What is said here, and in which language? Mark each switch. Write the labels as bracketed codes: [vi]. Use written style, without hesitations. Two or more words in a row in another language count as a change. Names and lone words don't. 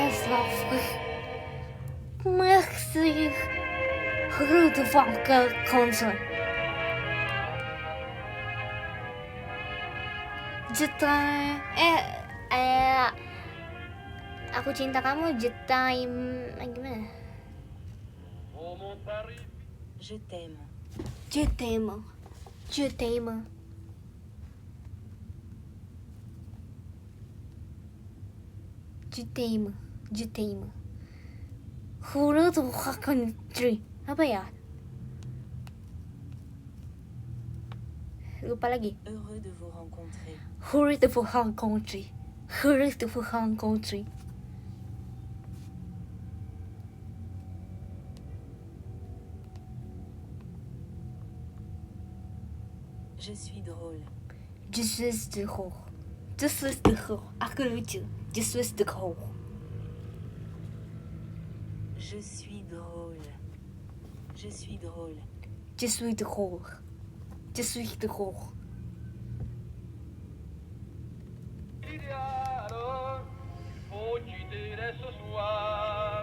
[fr] parfait. Merci. Heureux de voir comme ça. Je t'aime. [id] Aku cinta kamu. [fr] Je t'aime. Gimana? Oh mon Paris, Je t'aime. Je t'aime. Je t'aime. Je t'aime. Je t'aime. Heureux de voir country. [id] Apa ya? Lupa lagi. [fr] Heureux de vous rencontrer. Heureux de vous rencontrer. Heureux de vous rencontrer. Je suis drôle. Je suis drôle. Je suis drôle. [id] Aku lucu. [fr] Je suis drôle. Je suis drôle. Je suis drôle. Je suis drôle. Je suis drôle. idéal, il faut quitter dès ce soir.